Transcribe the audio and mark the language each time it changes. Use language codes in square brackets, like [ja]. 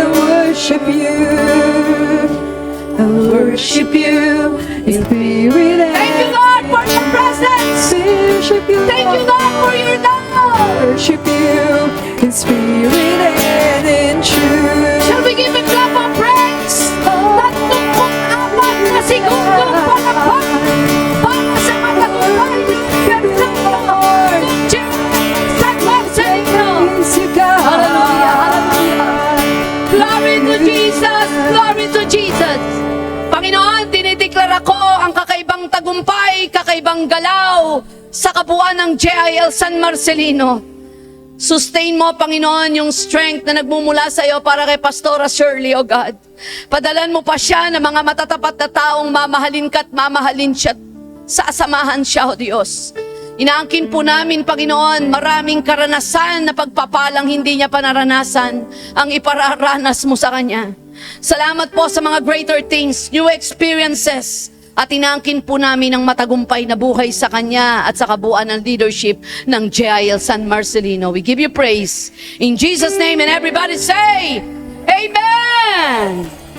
[en] I worship you. I worship you in spirit and Thank you, Lord, for your presence. worship you. Thank you, Lord, for your love. Worship you in spirit and in truth. Shall we give a clap of praise? [tl] Tatlong apat na segundong palakpak para sa matagumpay ng ganda ng Diyos sa sa inyo. [en] Praise you, God. Hallelujah, hallelujah. Glory to Jesus, glory to Jesus. [tl] Panginoon, dinideklara ko ang kakaibang tagumpay, kakaibang galaw sa kabuuan ng JIL San Marcelino. Sustain mo, Panginoon, yung strength na nagmumula sa iyo para kay Pastora Shirley, O God. Padalan mo pa siya ng mga matatapat na taong mamahalin ka at mamahalin siya, sasamahan siya, O Diyos. Inaangkin po namin, Panginoon, maraming karanasan na pagpapalang hindi niya pa naranasan ang ipararanas mo sa Kanya. Salamat po sa mga [en] greater things, new experiences, [tl] at inaangkin po namin ang matagumpay na buhay sa Kanya at sa kabuuan ng leadership ng JIL San Marcelino. [en] We give you praise. In Jesus' name, and everybody say, Amen!